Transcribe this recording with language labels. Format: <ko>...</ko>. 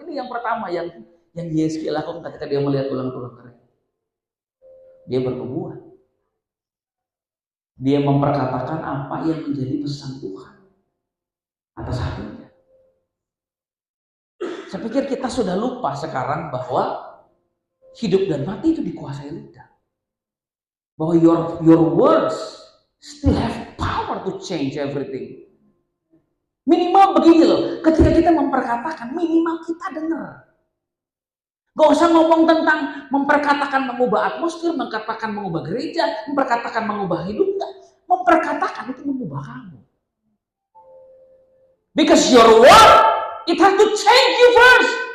<id>Ini yang pertama yang Yehezkiel lakukan ketika dia melihat tulang-tulang kering. Dia bernubuat. Dia memperkatakan apa yang menjadi pesan Tuhan atas hatinya. Saya pikir kita sudah lupa sekarang bahwa hidup dan mati itu dikuasai lidah. Bahwa</id> <en>your words still have power to change everything.</en> <id>Minimal begini loh, ketika kita memperkatakan, minimal kita dengar. Gak usah ngomong tentang memperkatakan mengubah atmosfer, memperkatakan mengubah gereja, memperkatakan mengubah hidup, enggak. Memperkatakan itu mengubah kamu.</id> <en>Because your word, it has to change you first.</en>